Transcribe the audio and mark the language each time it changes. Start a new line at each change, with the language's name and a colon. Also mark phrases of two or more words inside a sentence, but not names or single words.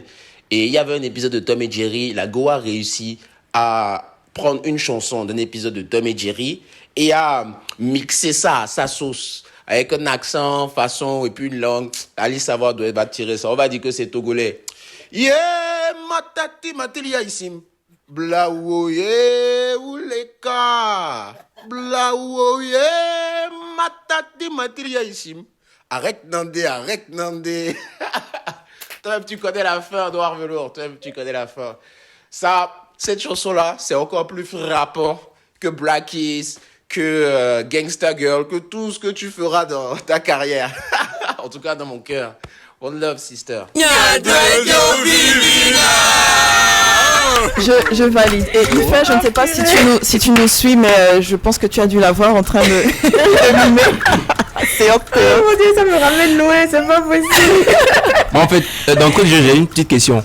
French: Et il y avait un épisode de Tom et Jerry, la Go a réussi à prendre une chanson d'un épisode de Tom et Jerry et à mixer ça à sa sauce. Avec un accent, façon et puis une langue. Allez savoir d'où elle va tirer ça. On va dire que c'est togolais. Yeah, matati matilia ici. Blaouye ouleka. Blaouye matati matilia ici. Arrête Nandé. Toi-même tu connais la fin, Noir Velours. Toi-même tu connais la fin. Ça, cette chanson-là, c'est encore plus frappant que Black Keys, que Gangsta Girl, que tout ce que tu feras dans ta carrière. En tout cas, dans mon cœur.
English: One love, sister.
French: Je valide. Et Ifa, je ne sais pas si tu nous suis, mais je pense que tu as dû la voir en train de mimer. C'est oh mon Dieu, ça me ramène loin, c'est pas possible. Bon, en fait, dans le coup, j'ai une petite question.